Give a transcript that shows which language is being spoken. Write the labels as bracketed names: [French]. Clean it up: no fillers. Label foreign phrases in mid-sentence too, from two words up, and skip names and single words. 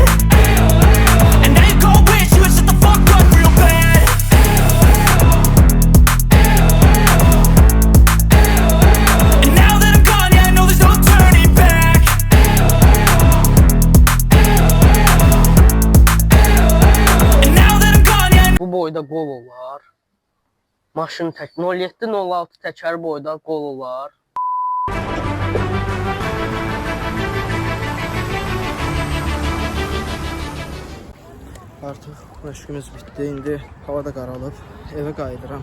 [English] And now you gon' wish you would shut the fuck up real bad. And now that I'm gone, yeah, I know there's no turning back. And now that I'm gone, yeah, [Azerbaijani] Bu boyda qol olar. Maşın tək 07-06 təkər boyda qol olar. Artıq məşqimiz bitdi. İndi hava da qaralıb. Evə qayıdıram.